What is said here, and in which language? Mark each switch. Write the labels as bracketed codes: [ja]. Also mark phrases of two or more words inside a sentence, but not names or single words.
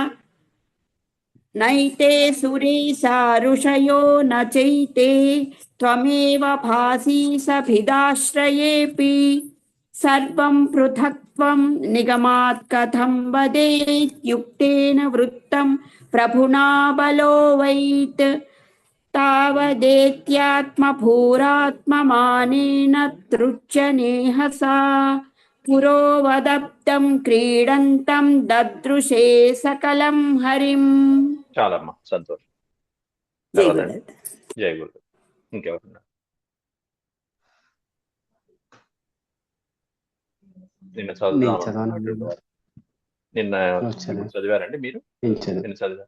[sa] नैते सुरेशा ऋषयो न चैते त्वमेव भासि सभिदाश्रयेऽपि सर्वं पृथक्त्वं निगमात् कथं वदेद्युक्तेन वृत्तं प्रभुना बलोऽवैत् तावदेत्यात्मभूरात्ममानेन तृच्यनेहसा पुरोवदब्धं क्रीडन्तं ददृशे सकलं हरिम्. [te] చాలమ్మా, సంతోషం. జై తర్వాత గురుదత్త. జై గురు. ఇంకెవరున్నారు? నిన్న చదువుతున్నాను. నిన్న చదివారండి మీరు? నిన్న చదివారు.